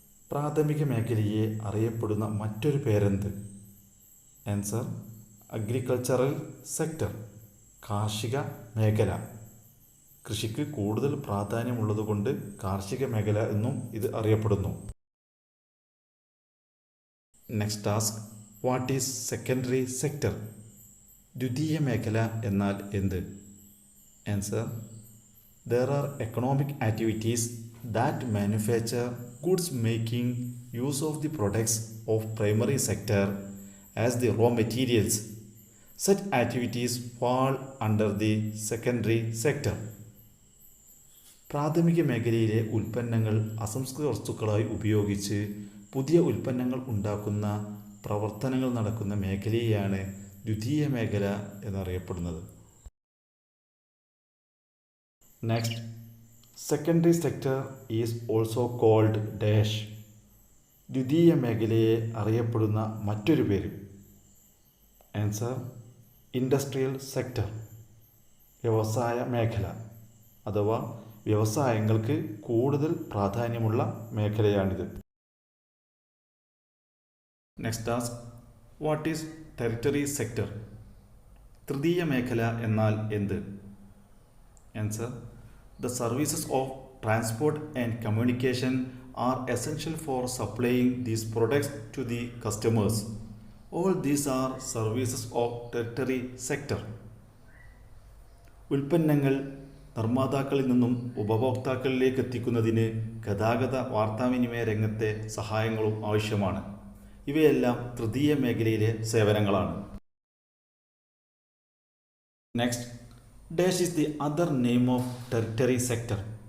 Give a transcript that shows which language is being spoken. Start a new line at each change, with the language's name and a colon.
Malayalam: പ്രാഥമിക മേഖലയെ അറിയപ്പെടുന്ന മറ്റൊരു പേരെന്ത്? ആൻസർ, അഗ്രികൾച്ചറൽ സെക്ടർ, കാർഷിക മേഖല. കൃഷിക്ക് കൂടുതൽ പ്രാധാന്യമുള്ളതുകൊണ്ട് കാർഷിക മേഖല എന്നും ഇത് അറിയപ്പെടുന്നു.
English: Next task, what is secondary sector?
Malayalam: ദ്വിതീയ മേഖല എന്നാൽ എന്ത്?
English: Answer, there are economic activities that manufacture goods making use of the products of primary sector as the raw materials. Such activities fall under the secondary sector.
Malayalam: പ്രാഥമിക മേഖലയിലെ ഉൽപ്പന്നങ്ങൾ അസംസ്കൃത വസ്തുക്കളായി ഉപയോഗിച്ച് പുതിയ ഉൽപ്പന്നങ്ങൾ ഉണ്ടാക്കുന്ന പ്രവർത്തനങ്ങൾ നടക്കുന്ന മേഖലയെയാണ് ദ്വിതീയ മേഖല എന്നറിയപ്പെടുന്നത്.
English: Next, secondary sector is also called dash.
Malayalam: ദ്വിതീയ മേഖലയെ അറിയപ്പെടുന്ന മറ്റൊരു പേര്? ആൻസർ, ഇൻഡസ്ട്രിയൽ സെക്ടർ, വ്യവസായ മേഖല അഥവാ വ്യവസായങ്ങൾക്ക് കൂടുതൽ പ്രാധാന്യമുള്ള മേഖലയാണിത്.
English: Next task, what is territory sector?
Malayalam: തൃതീയ മേഖല എന്നാൽ എന്ത്?
English: Answer, the services of transport and communication are essential for supplying these products to the customers. All these are services of tertiary sector.
Malayalam: ഉൽപ്പന്നങ്ങൾ നിർമ്മാതാക്കളിൽ നിന്നും ഉപഭോക്താക്കളിലേക്ക് എത്തിക്കുന്നതിന് ഗതാഗത വാർത്താവിനിമയ രംഗത്തെ സഹായങ്ങളും ആവശ്യമാണ്. ഇവയെല്ലാം തൃതീയ മേഖലയിലെ സേവനങ്ങളാണ്.
English: Next, dash is the other name of territory sector.